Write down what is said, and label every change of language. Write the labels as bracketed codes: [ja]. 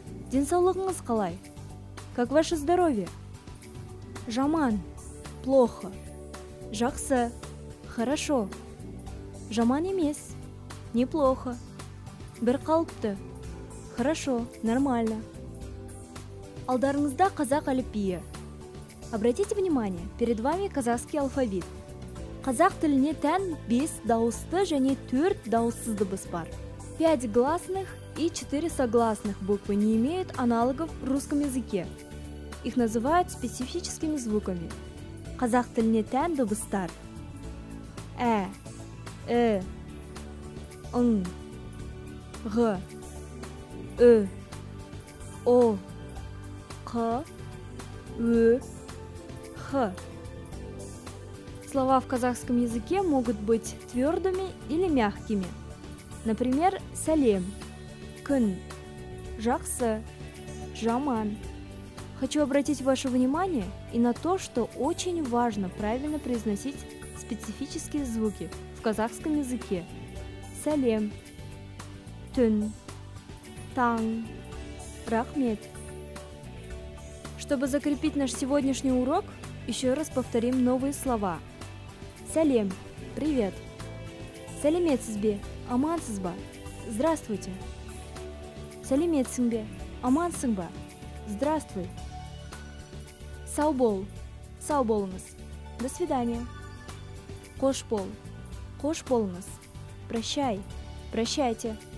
[kk] Денсаулығыңыз қалай? [ru] Как ваше здоровье? Жаман, плохо. [kk] Жақсы, хорошо. Жаман емес, неплохо. Бір қалыпты, [ru] хорошо, нормально. [kk] Алдарыңызда қазақ әліпбиі. [ru] Обратите внимание, перед вами казахский алфавит. [kk] Қазақ тіліне тән 5 дауысты және 4 дауыссыз дыбыс бар. [ru] 5 гласных и 4 согласных буквы не имеют аналогов в русском языке. Их называют специфическими звуками. [kk] Қазақ тіліне тән дыбыстар: ә, ың, ғ, ү, о, қ, ө, х. [ru] Слова в казахском языке могут быть твердыми или мягкими. Например, [kk] сәлем, күн, жақсы, жаман. [ru] Хочу обратить ваше внимание и на то, что очень важно правильно произносить специфические звуки в казахском языке. [kk] Сәлем, түн, таң, рахмет. [ru] Чтобы закрепить наш сегодняшний урок, еще раз повторим новые слова. [kk] Сәлем, привет. Сәлеметсіз бе, амансыз ба? Здравствуйте. Сәлеметсің бе, амансың ба? Здравствуй. Сау бол, сау болыңыз. [ru] До свидания. [kk] Қош бол, қош болыңыз. [ru] Прощай, прощайте.